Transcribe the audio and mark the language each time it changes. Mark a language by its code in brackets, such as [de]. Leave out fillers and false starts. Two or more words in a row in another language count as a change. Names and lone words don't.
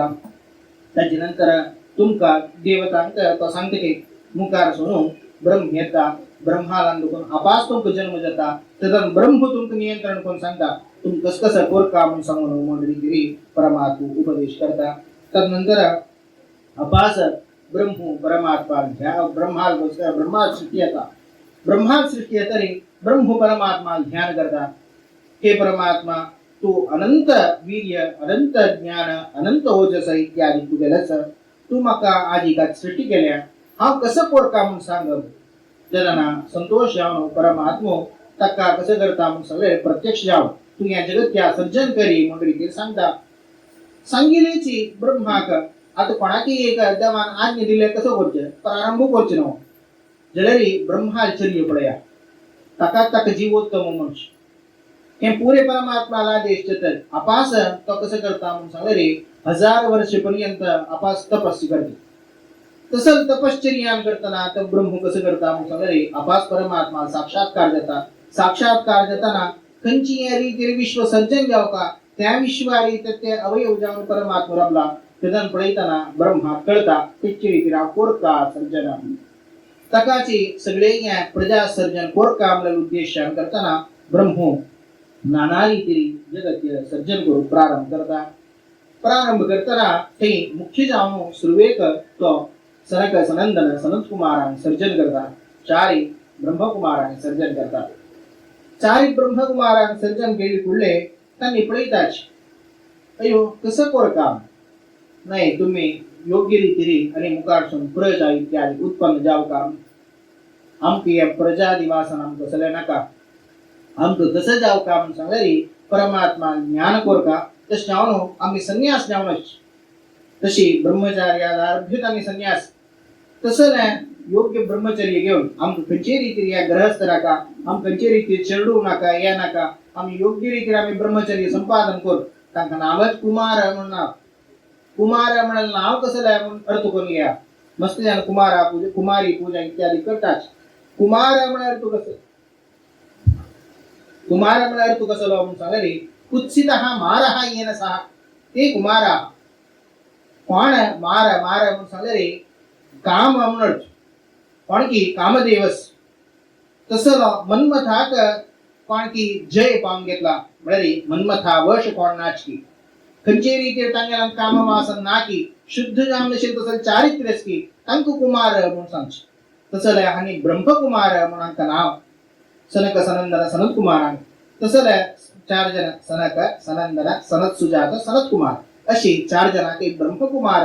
[kok] ताचे नंतर तुमका देवतांक तो सांगता की मुखार सोनू ब्रह्म येता ब्रह्माला दुखून आपास तुमका जन्म जाता तेदन ब्रह्म तुमका नियंत्रण कोण सांगता तुम कस कसं कोरका म्हणून सांगून मंडळी गिरी परमात्मा उपदेश करता. तदनंतर अपास ब्रह्म परमात्मा ब्रह्मा सृष्टी येता ब्रह्मा सृष्टी येतरी ब्रह्म परमात्मा ध्यान करता. हे परमात्मा तू अनंत वीर्य अनंत ज्ञान अनंत ओजस इत्यादी तुगेलच तू म्हाका आजी का सृष्टी केल्या हांव कसं कोरता म्हणून सांग. जनांना संतोष जावन परमात्मो ताका कसं करता म्हणून सगळे प्रत्यक्ष जाव तू या जगत्या सर्जन करी मंडळी सांगता. सांगिलेची ब्रह्माक आता कोणाकी एक देवान आज्ञा दिले कसं करचे प्रारंभ करचे न्हू जाल्यारी ब्रह्माचर्य पळया ताका जीवोत्तम मनुष्य हे पुरे परमात्माला आदेश देतात. आपास तो कसं करता म्हणून सांगले 1000 वर्ष पर्यंत आपास तपस्या करते. तसं तपश्चर्या करताना तर ब्रह्म कसं करता म्हणून सांगले आपास परमात्मा साक्षात्कार देता. साक्षात्कार देताना खंची या रीतीने विश्व सर्जन जाव का त्या विश्वारी ते अवयव जाऊन परमात्मा रबला तेदन पळयताना ब्रह्मा कळता तिची रीतीने कोरका सर्जन तकाची सगळे या प्रजा सर्जन कोरका म्हणून उद्देशान करताना ब्रह्म नाना रीतीने जगत सर्जन करून प्रारंभ करताना ते मुख्य जावन सुरवेक तो सनक सनंदन सनत कुमारान सर्जन करता. 4 ब्रह्मकुमारान सर्जन करता. 4 ब्रह्मकुमारान सर्जन केली फुडले त्यांनी पळयताच अयो कसं कोरका नाही तुम्ही योग्य रीतीने आणि मुखारसून प्रजा इत्यादी उत्पन्न जाव का आमक या प्रजा दिवासन आमक कसले नाका आमक कसं जाव का म्हणून सांगल्यारी परमात्मा ज्ञान कोरका तशें जावन आम्ही संन्यास जावनच तशी ब्रह्मचार्यादारभ्यूत आम्ही संन्यास तसं योग्य ब्रह्मचर्य घेऊन आमक खंयचे रीतीने या ग्रहस्थ नाका आम खंयचे रीतीने चेडू नाका या नाका आम्ही योग्य रीतीने आम्ही ब्रह्मचर्य संपादन करू तांका नावच कुमार म्हणून नाव कुमार म्हणाल नाव कसं लाय म्हणून अर्थ करून घ्या. मस्त जण कुमारा पूजा कुमारी पूजा इत्यादी करतात. कुमार म्हणाल तू कसं कुमार म्हणाल तू कसं म्हणून सांगले कुत्सित हा मार हा येन सहा ते कुमारा कोण मार म्हणून सांगले काम म्हणत पण की कामदेवस तसं मन्मथाक पण की जय पावून घेतला म्हळ्यार मन्मथा वश कोण नाचकी खंयचे रीतीर तांगेला काम वासन नाकी शुद्ध जावन नशेल तसं चारित्र्यस की तांक कुमार म्हणून सांगचे तसले हानी ब्रह्मकुमार म्हणून तांका नाव सनक सनंदन सनत कुमारांक तसले 4 जन सनक सनंदन सनत सुजात सनत कुमार अशी 4 जनांक ब्रह्मकुमार